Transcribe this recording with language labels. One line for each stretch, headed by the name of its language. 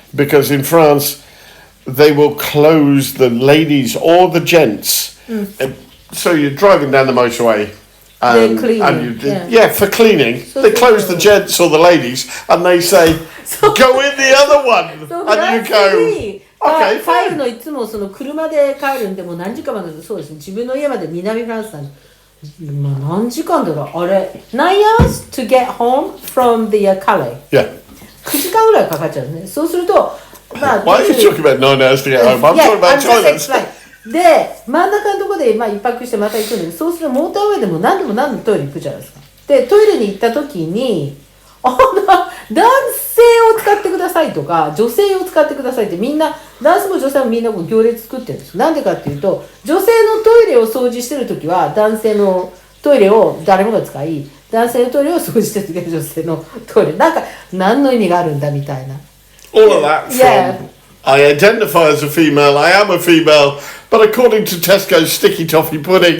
English: because in France they will close the ladies or the gents. And so you're driving down the motorway. They're cleaning, yeah, for cleaning. They close the gents or the ladies, and they say, "Go in the other one," So and you go, "Okay,
Japanese: 帰る
English: fine."
Japanese: のいつもその車で帰るんでもう何時間までそうですね。自分の家まで南フランスなんで、まあ何時間だろうあれ。
English: 9 hours to get home from the Calais. Yeah.
Japanese: 9時間ぐらいかかっちゃうんですね。そうすると、まあ
English: Why are you talking about 9 hours to get home? I'm talking about I'm just toilets. explaining.
Japanese: で、真ん中のところで一泊してまた行くんだけど、そうするとモーターウェイでも何度もトイレ行くじゃないですか。で、トイレに行った時に、男性を使ってくださいとか、女性を使ってくださいってみんな、男性も女性もみんな行列作ってるんです。なんでかっていうと、女性のトイレを掃除してる時は男性のトイレを誰もが使い、男性のトイレを掃除してる時は女性のトイレ。なんか何の意味があるんだみたいな。
English: All of that from Yeah. I identify as a female, I am a female, but according to Tesco's sticky toffee pudding,